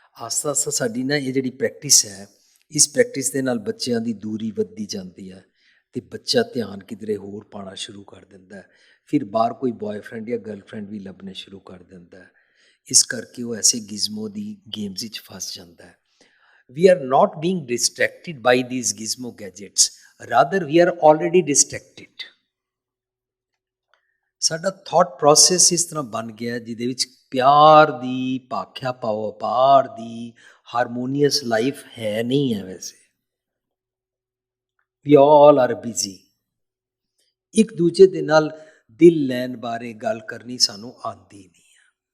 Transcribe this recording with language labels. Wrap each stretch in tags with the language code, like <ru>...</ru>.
<pa>ਆਸਤਾ ਆਸਤਾ ਸਾਡੀ ਨਾ ਇਹ ਜਿਹੜੀ ਪ੍ਰੈਕਟਿਸ ਹੈ, ਇਸ ਪ੍ਰੈਕਟਿਸ ਦੇ ਨਾਲ ਬੱਚਿਆਂ ਦੀ ਦੂਰੀ ਵੱਧਦੀ ਜਾਂਦੀ ਹੈ ਤੇ ਬੱਚਾ ਧਿਆਨ ਕਿਧਰੇ ਹੋਰ ਪਾਉਣਾ ਸ਼ੁਰੂ ਕਰ ਦਿੰਦਾ ਹੈ। ਫਿਰ ਬਾਹਰ ਕੋਈ ਬॉयਫ੍ਰੈਂਡ ਜਾਂ ਗਰਲਫ੍ਰੈਂਡ ਵੀ ਲੱਭਣੇ ਸ਼ੁਰੂ ਕਰ ਦਿੰਦਾ ਹੈ। ਇਸ ਕਰਕੇ ਉਹ ਐਸੇ ਗਿਜ਼ਮੋ ਦੀ ਗੇਮਸ ਵਿੱਚ ਫਸ ਜਾਂਦਾ ਹੈ।</pa> <en>We are not being distracted by these gizmo gadgets, rather we are already distracted.</en> <pa>ਸਾਡਾ ਥਾਟ ਪ੍ਰੋਸੈਸ ਇਸ ਤਰ੍ਹਾਂ ਬਣ ਗਿਆ ਜਿਹਦੇ ਵਿੱਚ ਪਿਆਰ ਦੀ ਭਾਖਿਆ ਪਾਓ, ਅਪਾਰ ਦੀ ਹਾਰਮੋਨੀਅਸ ਲਾਈਫ ਹੈ ਨਹੀਂ ਹੈ। ਵੈਸੇ ਵੀ</pa> <en>All are busy.</en> <pa>ਇੱਕ ਦੂਜੇ ਦੇ ਨਾਲ ਦਿਲ ਲੈਣ ਬਾਰੇ ਗੱਲ ਕਰਨੀ ਸਾਨੂੰ ਆਉਂਦੀ ਨਹੀਂ ਹੈ।</pa>